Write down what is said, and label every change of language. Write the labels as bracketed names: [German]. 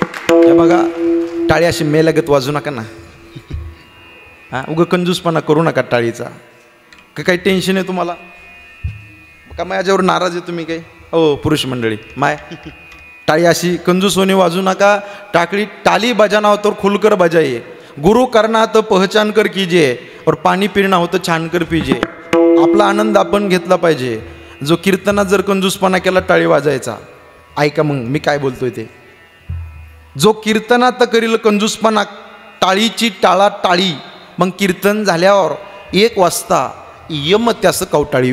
[Marathi] हे बघा, टाळी अशी मेलगत वाजू नका ना. उगा कंजूसपणा करू नका टाळीचा. काही टेन्शन आहे तुम्हाला का? माझ्यावर नाराज आहे तुम्ही? काही हो पुरुष मंडळी, माय टाळी अशी कंजूसोनी वाजू नका. [Hindi] टाली बजाना हो तो खुलकर बजाइए, गुरु करना तो पहचान कर कीजिए और पाणी पिणं हो तो छान कर पीजिए. [Marathi] आपला आनंद आपण घेतला पाहिजे. जो कीर्तनात जर कंजूसपणा केला टाळी वाजायचा. ऐका मग मी काय बोलतोय ते. जो कीर्तनात करील कंजूसपणा, टाळीची टाळा टाळी, मग कीर्तन झाल्यावर 1 वाजता यम त्यास कवटाळी.